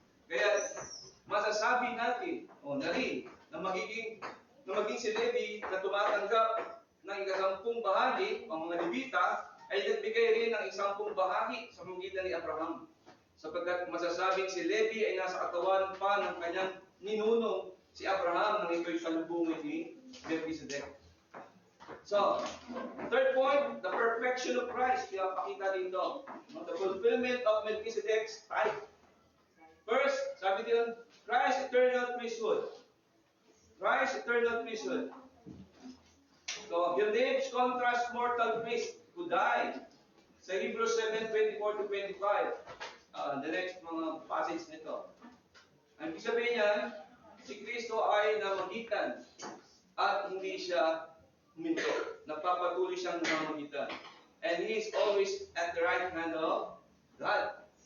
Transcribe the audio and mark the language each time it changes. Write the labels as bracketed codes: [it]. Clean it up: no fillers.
[tl] Kaya masasabi natin, na maging si Levi na tumatanggap ng ikasampung bahagi, ang mga Levita, ay nagbigay rin ng isampung bahagi sa pagitan ni Abraham. Sapagkat masasabing si Levi ay nasa katawan pa ng kanyang ninunong si Abraham nang ito'y salubungin ni Melchizedek. [en] So, third point, the perfection of Christ. [tl] Pinapakita dito. [en] The fulfillment of Melchizedek's type. First, [tl] sabi dito, [en] Christ's eternal priesthood. Christ's eternal priesthood. So, he lives contrast mortal priest who died. Sa Hebrews 7:24 to 25. The next mga passage nito. [tl] Ang ibig sabihin niyan, si Kristo ay namagitan at hindi siya huminto. Nagpapatuloy siyang namamagitan. [en] And He is always at the right hand of God.